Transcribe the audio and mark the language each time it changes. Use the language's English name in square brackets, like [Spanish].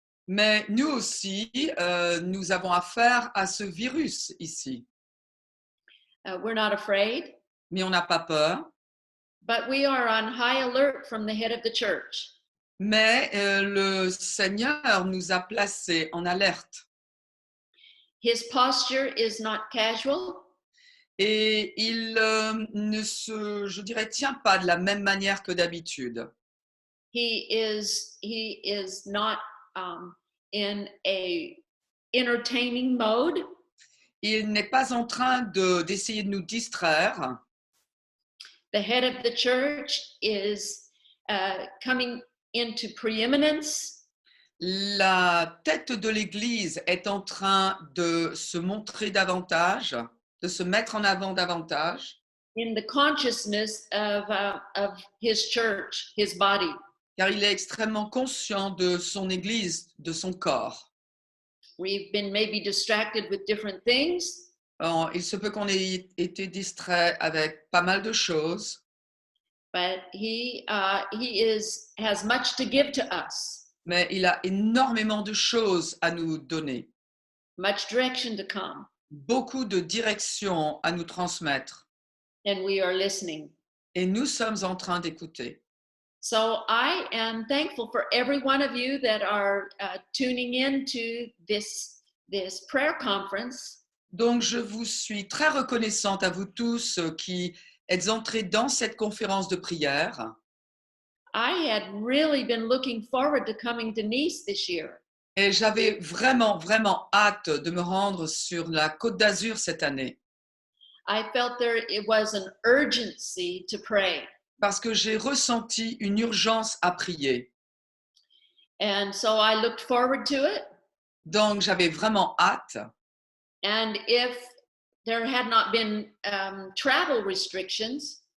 [French] Mais nous aussi, nous avons affaire à ce virus ici. [English] We're not afraid. [French] Mais on n'a pas peur. [English] But we are on high alert from the head of the church. [French] Mais le Seigneur nous a placés en alerte. [English] His posture is not casual. [French] Et il ne se, je dirais, tient pas de la même manière que d'habitude. [English] He is not in a entertaining mode. [French] Il n'est pas en train d'essayer de nous distraire. [English] The head of the church is coming into preeminence. [French] La tête de l'Église est en train de se montrer davantage, de se mettre en avant davantage. [English] In the consciousness of his church, his body. [French] Car il est extrêmement conscient de son Église, de son corps. [English] We've been maybe distracted with different things. [French] Alors, il se peut qu'on ait été distrait avec pas mal de choses. [English] But he has much to give to us. [French] Mais il a énormément de choses à nous donner. [English] Much direction to come. [French] Beaucoup de directions à nous transmettre. [English] And we are listening. [French] Et nous sommes en train d'écouter. [English] So I am thankful for every one of you that are tuning in to this prayer conference. [French] Donc, je vous suis très reconnaissante à vous tous qui êtes entrés dans cette conférence de prière. [English] I had really been looking forward to coming to Nice this year. [French] Et j'avais vraiment, vraiment hâte de me rendre sur la Côte d'Azur cette année. [English] I felt it was an urgency to pray. [French] Parce que j'ai ressenti une urgence à prier. [English] And so I looked forward to it. [French] Donc, j'avais vraiment hâte. [English] And if there had not been travel restrictions,